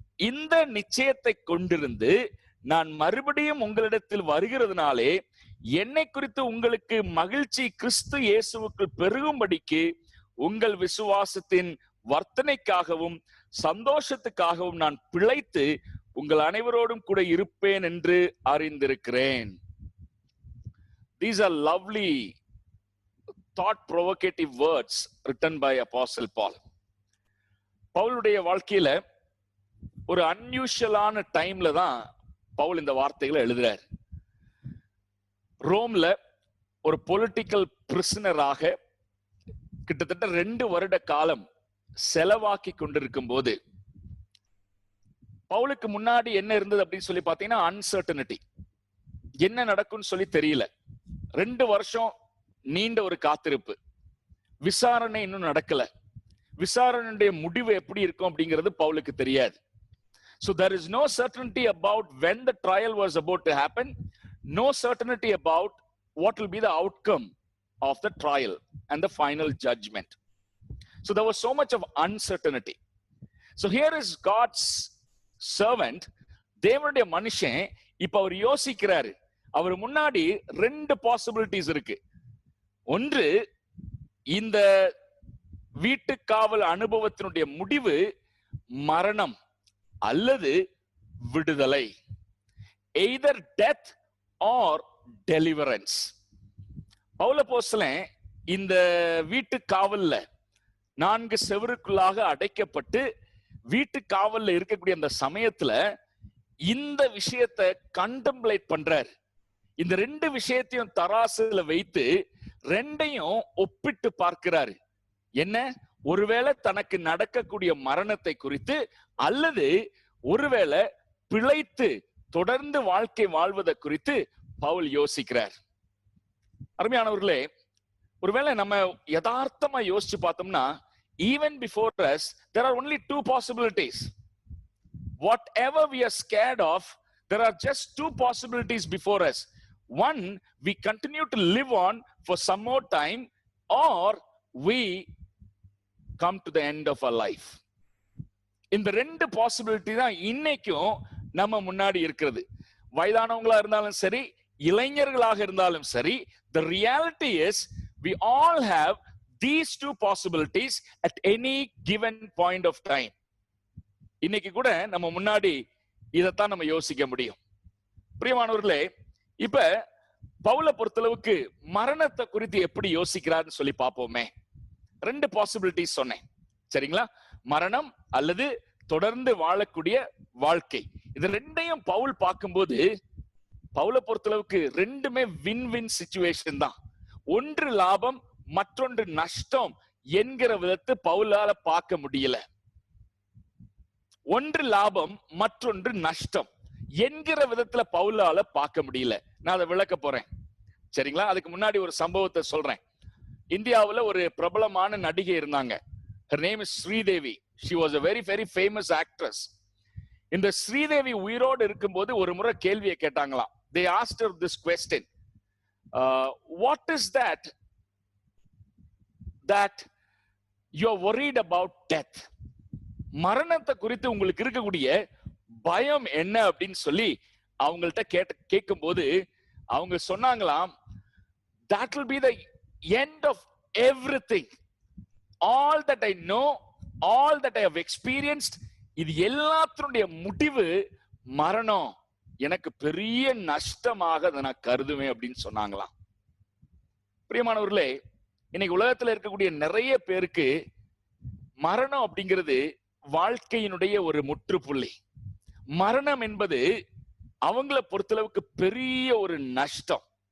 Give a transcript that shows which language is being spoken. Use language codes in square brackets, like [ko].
[ta] இந்த நிச்சயத்தை கொண்டிருந்து நான் மறுபடியும் உங்களிடத்தில் வருகிறதுனாலே என்னை குறித்து உங்களுக்கு மகிழ்ச்சி கிறிஸ்து இயேசுவுக்குள் பெருகும்படிக்கு உங்கள் விசுவாசத்தின் வர்த்தனைக்காகவும் சந்தோஷத்துக்காகவும் நான் பிழைத்து உங்கள் அனைவரோடும் கூட இருப்பேன் என்று அறிந்திருக்கிறேன். [en] These are lovely thought provocative words written by Apostle Paul. [ta] பவுலுடைய வாழ்க்கையில ஒரு அன்யூஷுவலான டைம்ல தான் பவுல் இந்த வார்த்தைகளை எழுதுறார். ரோம்ல ஒரு பொலிட்டிக்கல் பிரிசனராக கிட்டத்தட்ட 2 வருட காலம் செலவாக்கி கொண்டிருக்கும் போது பவுலுக்கு முன்னாடி என்ன இருந்தது அப்படின்னு சொல்லி பாத்தீங்கன்னா அன்சர்டனிட்டி. என்ன நடக்கும்னு சொல்லி தெரியல. 2 வருஷம் நீண்ட ஒரு காத்திருப்பு, விசாரணை இன்னும் நடக்கல. விசாரணையுடைய முடிவு எப்படி இருக்கும் அப்படிங்கிறது பவுலுக்கு தெரியாது. [en] So there is no certainty about when the trial was about to happen, no certainty about what will be the outcome of the trial and the final judgment. So there was so much of uncertainty. So here is God's servant, [ta] தேவனுடைய மனுஷன். இப்ப அவர் யோசிக்கிறாரு. அவர் முன்னாடி 2 possibilities இருக்கு. ஒன்று, இந்த வீட்டு காவல் அனுபவத்தினுடைய முடிவு மரணம் அல்லது விடுதலை. [en] either death or deliverance. [ta] Pavul அப்போஸ்தலன் இந்த வீட்டு காவல்ல 4 செவருக்குள்ளாக அடைக்கப்பட்டு வீட்டு காவல்ல இருக்கக்கூடிய அந்த சமயத்துல இந்த விஷயத்தை கண்டம்ப்ளேட் பண்றாரு. இந்த 2 விஷயத்தையும் தராசுல வைத்து 2ஐயும் ஒப்பிட்டு பார்க்கிறாரு. என்ன? ஒருவேளை தனக்கு நடக்கக்கூடிய மரணத்தை குறித்து அல்லது ஒருவேளை பிழைத்து தொடர்ந்து வாழ்க்கை வாழ்வதை குறித்து பவுல் யோசிக்கிறார். அருமையானவர்களே, ஒருவேளை நம்ம யதார்த்தமா யோசிச்சு பார்த்தோம்னா, [en] even before us there are only 2 possibilities. Whatever we are scared of, there are just 2 possibilities before us. One, we continue to live on for some more time, or we come to the end of our life. [ta] இந்த 2 possibility தான் இன்னைக்கும் நம்ம முன்னாடி இருக்கிறது. வயதானவங்களா இருந்தாலும் சரி, இளைஞர்களாக இருந்தாலும் சரி, [en] the reality is we all have these two possibilities at any given point of time. [ta] இன்னைக்கு கூட நம்ம முன்னாடி இதத்தான் நம்ம யோசிக்க முடியும். பிரியமானவர்களே, இப்ப பவுலை பொறுத்தளவுக்கு மரணத்தை குறித்து எப்படி யோசிக்கிறார்னு சொல்லி பார்ப்போமே. 2 பாசிபிலிட்டிஸ் சொன்னேன், சரிங்களா? மரணம் அல்லது தொடர்ந்து வாழக்கூடிய வாழ்க்கை. இது 2யும் பவுல் பார்க்கும்போது, பவுலை பொறுத்தளவுக்கு 2மே வின் வின் சிச்சுவேஷன் தான். ஒன்று லாபம், மற்றொன்று நஷ்டம் என்கிற விதத்தை பவுலால பார்க்க முடியல. ஒன்று லாபம், மற்றொன்று நஷ்டம் என்கிற விதத்துல பவுலால பார்க்க முடியல. நான் அதை விளக்க போறேன், சரிங்களா? அதுக்கு முன்னாடி ஒரு சம்பவத்தை சொல்றேன். இந்தியாவுல ஒரு பிரபலமான நடிகை இருந்தாங்க. [en] her name is Sridevi. she was a very very famous actress. [ta] இந்த ஸ்ரீதேவி உயிரோடு இருக்கும்போது ஒரு முறை கேள்வியை கேட்டாங்களாம். [en] they asked her this question, what is that you are worried about death? [ta] மரணத்தை குறித்து உங்களுக்கு இருக்கக்கூடிய பயம் என்ன அப்படின்னு சொல்லி அவங்கள்ட்ட கேட்கும் போது அவங்க சொன்னாங்களாம், [en] that will be the end of everything. all that I know, all that I have experienced, [ta] இது எல்லாத்தினுடைய முடிவு மரணம். எனக்கு பெரிய நஷ்டமாக அதை நான் கருதுவேன் அப்படின்னு சொன்னாங்களாம். பிரியமானவர்களே, இன்னைக்கு உலகத்துல இருக்கக்கூடிய நிறைய பேருக்கு மரணம் அப்படிங்கிறது வாழ்க்கையினுடைய ஒரு முற்றுப்புள்ளி. மரணம் என்பது அவங்கள பொறுத்தளவுக்கு பெரிய ஒரு நஷ்டம்.